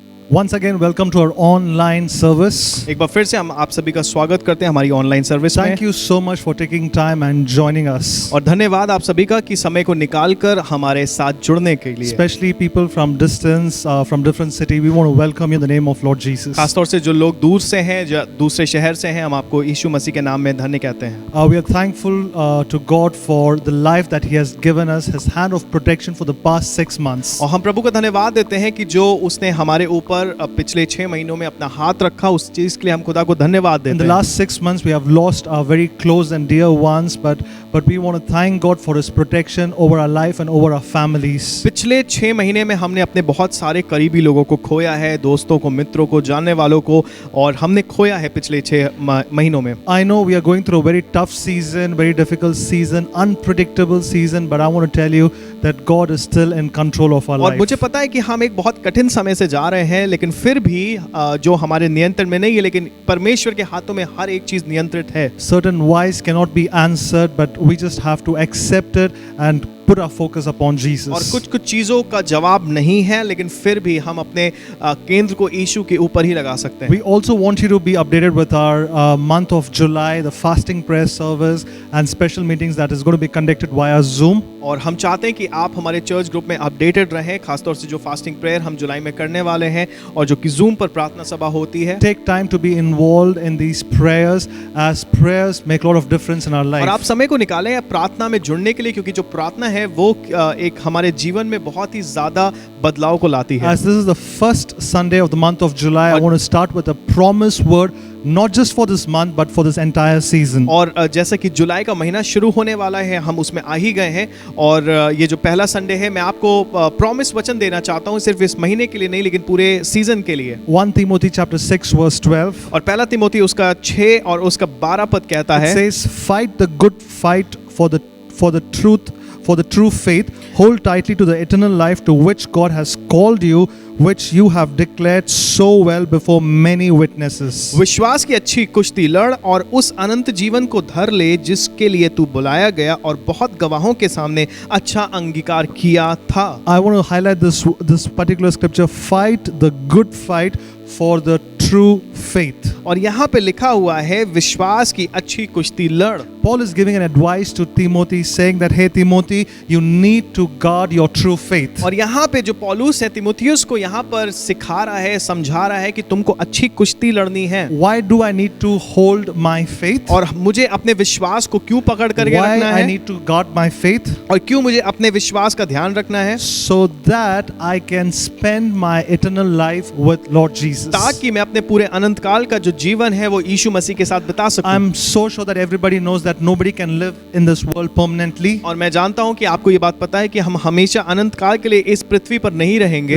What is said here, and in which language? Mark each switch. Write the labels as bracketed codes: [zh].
[en] Once again, welcome to our online service. [hi] एक बार फिर से हम आप सभी का स्वागत करते हैं हमारी ऑनलाइन सर्विस में। [en] Thank you so much for taking time and joining us. [hi] और धन्यवाद आप सभी का कि समय को निकालकर हमारे साथ जुड़ने के लिए। [en] Especially people from distance, from different city, we want to welcome you in the name of Lord Jesus. [hi] खासतौर से जो लोग दूर से हैं, जो दूसरे शहर से हैं, हम आपको यीशु मसीह के नाम में धन्य कहते हैं। [en] We are thankful to God for the life that He has given us, His hand of protection for the past 6 months. [hi] और हम प्रभु को धन्यवाद देते हैं कि जो उसने हमारे ऊपर पिछले 6 महीनों में अपना हाथ रखा, उस चीज के लिए हम खुदा को धन्यवाद देते हैं। [en] In the last 6 months, we have lost our very close and dear ones, but we want to thank God for His protection over our life and over our families. [hi] पिछले 6 महीने में हमने अपने बहुत सारे करीबी लोगों को खोया है, दोस्तों को, मित्रों को, जानने वालों को, और हमने खोया है पिछले 6 महीनों में। [en] I know we are going through a very tough season, very difficult season, unpredictable season, but I want to tell you that God is still in control of our life. [hi] और मुझे पता है कि हम एक बहुत कठिन समय से जा रहे हैं, लेकिन फिर भी जो हमारे नियंत्रण में नहीं है, लेकिन परमेश्वर के हाथों में हर एक चीज नियंत्रित है। [en] Certain whys cannot be answered, but we just have to accept it and put our focus upon Jesus. [hi] और कुछ चीजों का जवाब नहीं है, लेकिन फिर भी हम अपने केंद्र को यीशु के ऊपर ही लगा सकते हैं। [en] We also want you to be updated with our month of July, the fasting prayer service and special meetings that is going to be conducted via Zoom. [hi] और हम चाहते हैं कि आप हमारे चर्च ग्रुप में अपडेटेड रहें, खासतौर से जो फास्टिंग प्रेयर हम जुलाई में करने वाले हैं और जो कि जूम पर प्रार्थना सभा होती है। [en] Take time to be involved in these prayers, as prayers make a lot of difference in our life. [hi] और आप समय को निकालें प्रार्थना में जुड़ने के लिए, क्योंकि जो प्रार्थना है वो एक हमारे जीवन में बहुत ही ज्यादा बदलाव को लाती है। [en] As this is the first Sunday of the month of July, I want to start with a promise word, not just for this month but for this entire season. [hi] और जैसा कि जुलाई का महीना शुरू होने वाला है, हम उसमें आ ही गए हैं, और ये जो पहला संडे है, मैं आपको प्रॉमिस वचन देना चाहता हूँ, सिर्फ इस महीने के लिए नहीं, लेकिन पूरे सीजन के लिए। [en] 1 Timothy chapter 6 verse 12. [hi] और पहला तिमोथी उसका 6 और उसका 12 पद कहता है, [en] It says, fight the good fight for the truth, for the true faith, hold tightly to the eternal life to which God has called you, which you have declared so well before many witnesses. [hi] विश्वास की अच्छी कुश्ती लड़ और उस अनंत जीवन को धर ले जिसके लिए तू बुलाया गया और बहुत गवाहों के सामने अच्छा अंगीकार किया था। [en] I want to highlight this particular scripture, fight the good fight for the true faith. [hi] और यहाँ पे लिखा हुआ है विश्वास की अच्छी कुश्ती लड़। [en] Paul is giving an advice to Timothy, saying that, hey Timothy, you need to guard your true faith. [hi] और यहाँ पे जो पौलुस है तिमोथियुस को यहाँ पर सिखा रहा है, समझा रहा है कि तुमको अच्छी कुश्ती लड़नी है। [en] Why do I need to hold my faith? [hi] और मुझे अपने विश्वास को क्यों पकड़ करके [en] Why [hi] रखना [en] I [hi] है? [en] need to guard my faith? [hi] और क्यों मुझे अपने विश्वास का ध्यान रखना है? [en] So that I can spend my eternal life with Lord Jesus. Jesus. [hi] ताकि मैं अपने पूरे अनंत काल का जो जीवन है वो यीशु मसीह के साथ बिता सकूं। [en] I'm so sure that everybody knows that nobody can live in this world permanently. [hi] और मैं जानता हूं कि आपको ये बात पता है कि हम हमेशा अनंत काल के लिए इस पृथ्वी पर नहीं रहेंगे।